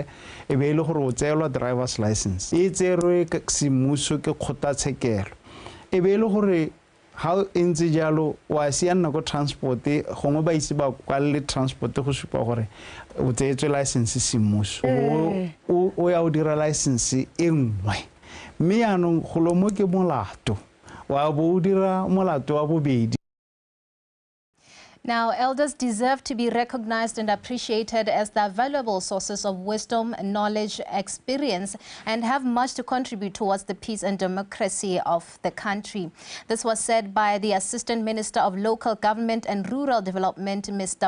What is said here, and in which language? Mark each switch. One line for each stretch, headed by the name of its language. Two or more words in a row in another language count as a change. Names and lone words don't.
Tswana: e be ile gore o tseelwa
English: driver's license
Tswana: e tserwe ka semmuso ke kgotlatshekelo e be ile gore ha ntse jalo wa siana go transport gongwe ba ise ba kwalle transport go supa gore o tseetswe license semmuso o ya o dira license e nngwe mme yanong go lo mo ke molato wa bo dira molato wa bobedi.
English: Now, elders deserve to be recognized and appreciated as their valuable sources of wisdom, knowledge, experience, and have much to contribute towards the peace and democracy of the country. This was said by the Assistant Minister of Local Government and Rural Development, Mr.